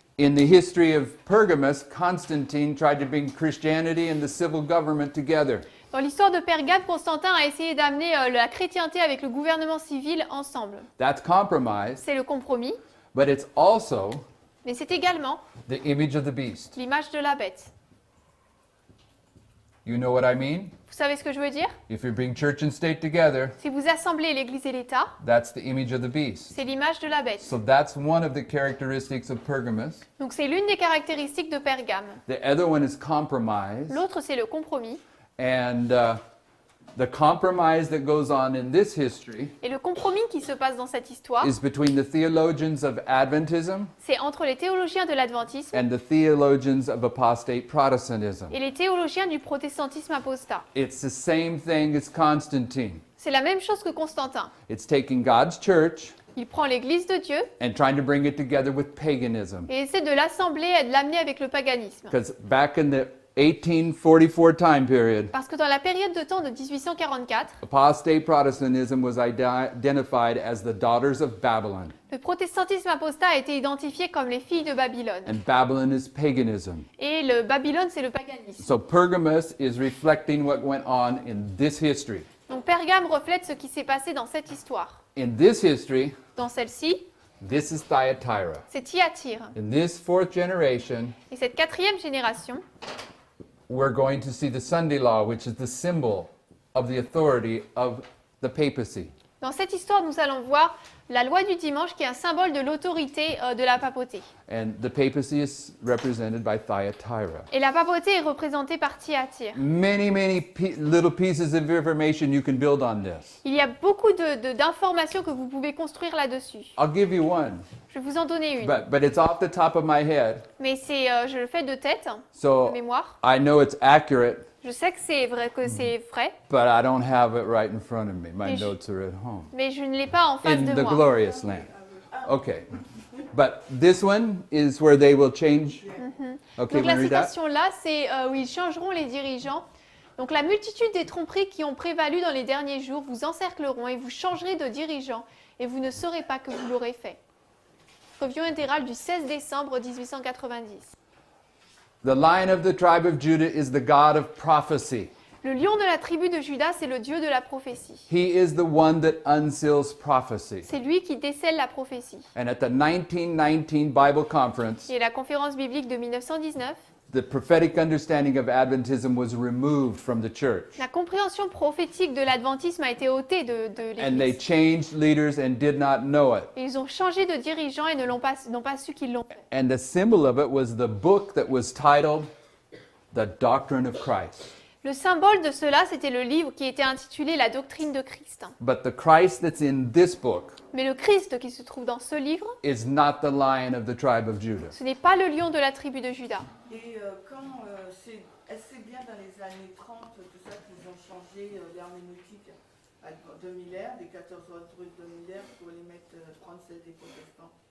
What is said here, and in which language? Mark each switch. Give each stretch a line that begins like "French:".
English: In the history of Pergamos, Constantine tried to bring Christianity and the civil government together.
French: Dans l'histoire de Pergame, Constantin a essayé d'amener la chrétienté avec le gouvernement civil ensemble.
English: That's compromise,
French: C'est le compromis,
English: but it's also
French: mais c'est également
English: the image of the beast.
French: l'image de la bête.
English: You know what I mean?
French: Vous savez ce que je veux dire?
English: If you bring church and state together,
French: Si vous assemblez l'Église et l'État,
English: that's the image of the beast.
French: c'est l'image de la bête.
English: So that's one of the characteristics of Pergamos.
French: Donc c'est l'une des caractéristiques de Pergame.
English: The other one is compromise.
French: L'autre, c'est le compromis.
English: And The compromise that goes on in this history
French: Et le compromis qui se passe dans cette histoire,
English: is between the theologians of Adventism
French: c'est entre les théologiens de l'adventisme
English: and the theologians of apostate Protestantism.
French: et les théologiens du protestantisme apostat.
English: It's the same thing as Constantine.
French: C'est la même chose que Constantin.
English: It's taking God's church
French: Il prend l'Église de Dieu
English: and trying to bring it together with paganism.
French: et essaie de l'assembler et de l'amener avec le paganisme.
English: Because back in the 1844 time period,
French: Parce que dans la période de temps de 1844,
English: apostate Protestantism was identified as the daughters of Babylon,
French: le protestantisme apostat a été identifié comme les filles de Babylone.
English: and Babylon is paganism.
French: Et le Babylone, c'est le paganisme.
English: So Pergamos is reflecting what went on in this history.
French: Donc Pergame reflète ce qui s'est passé dans cette histoire.
English: In this history,
French: Dans celle-ci,
English: this is Thyatira.
French: c'est Thyatire.
English: In this fourth generation,
French: Et cette quatrième génération,
English: we're going to see the Sunday law, which is the symbol of the authority of the papacy.
French: dans cette histoire, nous allons voir la loi du dimanche qui est un symbole de l'autorité de la papauté.
English: And the papacy is represented by Thyatira.
French: Et la papauté est représentée par Thyatire.
English: Many little pieces of information you can build on this.
French: Il y a beaucoup d'informations que vous pouvez construire là-dessus.
English: I'll give you one,
French: Je vais vous en donner une.
English: but it's off the top of my head,
French: Mais je le fais de tête, de
English: so
French: mémoire.
English: I know it's accurate,
French: Je sais que c'est vrai,
English: but I don't have it right in front of me. My
French: Mais je-
English: notes are at home.
French: mais je ne l'ai pas en face
English: In
French: de
English: the
French: moi.
English: glorious land. Okay. But this one is where they will change. Okay,
French: Donc la
English: wanna read that?
French: citation-là, c'est où ils changeront les dirigeants. Donc la multitude des tromperies qui ont prévalu dans les derniers jours vous encercleront et vous changerez de dirigeant et vous ne saurez pas que vous l'aurez fait. Review intégrale du 16 décembre 1890.
English: The Lion of the tribe of Judah is the God of prophecy.
French: Le lion de la tribu de Juda, c'est le Dieu de la prophétie.
English: He is the one that unseals prophecy.
French: C'est lui qui décèle la prophétie.
English: And at the 1919 Bible Conference,
French: Et la conférence biblique de 1919,
English: the prophetic understanding of Adventism was removed from the church.
French: la compréhension prophétique de l'adventisme a été ôtée de
English: And they
French: l'Église.
English: changed leaders and did not know it.
French: Et ils ont changé de dirigeant et n'ont pas su qu'ils l'ont fait.
English: And the symbol of it was the book that was titled The Doctrine of Christ.
French: Le symbole de cela, c'était le livre qui était intitulé La doctrine de Christ.
English: But the Christ that's in this book
French: Mais le Christ qui se trouve dans ce livre,
English: is not the Lion of the tribe of Judah.
French: ce n'est pas le lion de la tribu de Juda. Et quand c'est assez bien dans les années 30, tout ça, qu'ils ont changé l'herméneutique de Miller, des 14 autres trucs de Miller, pour les mettre, prendre celle des protestants.